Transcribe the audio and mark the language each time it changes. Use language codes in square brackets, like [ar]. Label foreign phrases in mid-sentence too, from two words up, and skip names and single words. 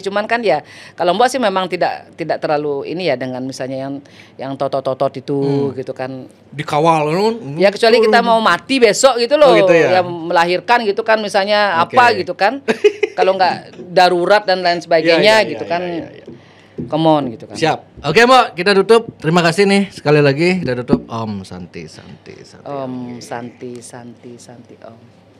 [id] Cuman kan ya kalau Mbok sih memang tidak terlalu ini ya dengan misalnya yang totot itu gitu kan. Dikawal kan? Ya kecuali kita mau mati besok gitu loh, gitu ya? Melahirkan gitu kan misalnya apa gitu kan. Kalau nggak darurat dan lain sebagainya gitu kan. [en] Come on [id] gitu kan. Siap. Oke Mbok, kita tutup. Terima kasih nih sekali lagi kita tutup. Om Santi. Om Santi. Om.